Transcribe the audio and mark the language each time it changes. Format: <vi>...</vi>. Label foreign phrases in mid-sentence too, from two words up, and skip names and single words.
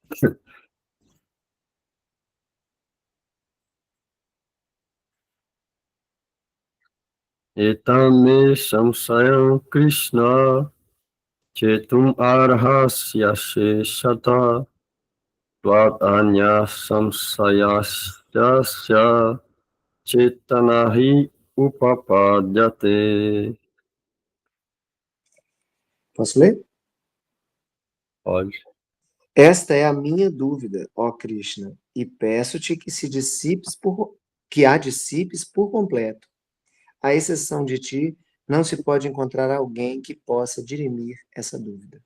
<sa>एतमे संशयम् कृष्ण चेतुम् अर्हस्य शेषत त्वत् अन्य संशयस्य चेतनहि उपपद्यते.</sa> <pt>Posso ler? Pode. Esta é a minha dúvida, ó Krishna, e peço-te que a dissipes por completo. À exceção de ti, não se pode encontrar alguém que possa dirimir essa dúvida.</pt>